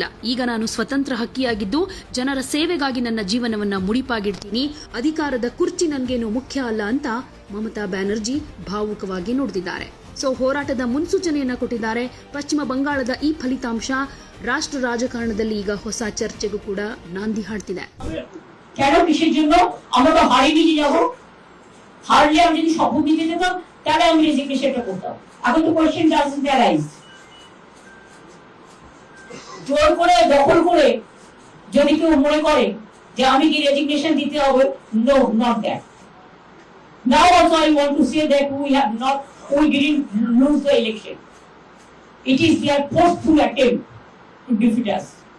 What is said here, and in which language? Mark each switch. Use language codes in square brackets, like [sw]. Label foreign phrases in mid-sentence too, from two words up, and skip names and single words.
[kn] ಈಗ ನಾನು ಸ್ವತಂತ್ರ ಹಕ್ಕಿಯಾಗಿದ್ದು ಜನರ ಸೇವೆಗಾಗಿ ನನ್ನ ಜೀವನವನ್ನ ಮುಡಿಪಾಗಿಡ್ತೀನಿ. ಅಧಿಕಾರದ ಕುರ್ಚಿ ನನ್ಗೇನು ಮುಖ್ಯ ಅಲ್ಲ ಅಂತ ಮಮತಾ ಬ್ಯಾನರ್ಜಿ ಭಾವುಕವಾಗಿ ನುಡಿದಿದ್ದಾರೆ. ಹೋರಾಟದ ಮುನ್ಸೂಚನೆಯನ್ನ ಕೊಟ್ಟಿದ್ದಾರೆ. ಪಶ್ಚಿಮ ಬಂಗಾಳದ ಈ ಫಲಿತಾಂಶ ರಾಷ್ಟ್ರ ರಾಜಕಾರಣದಲ್ಲಿ ಈಗ ಹೊಸ ಚರ್ಚೆಗೂ ಕೂಡ ನಾಂದಿ ಹಾಡ್ತಿದೆ. [bn] কেন কিসের জন্য আমরা তো হারিয়ে নিয়ে যাব? হারলে আমি যদি শপথ দিতে যেতাম তাহলে আমি রেজিগনেশনটা করতাম। এখন তো [en] question doesn't arise. [bn] জোর করে দখল করে যদি কেউ মনে করে যে আমি কি রেজিগনেশন দিতে হবে, [en] no, not that. Now also I want to say that we didn't lose the election. It is their forceful attempt to defeat us.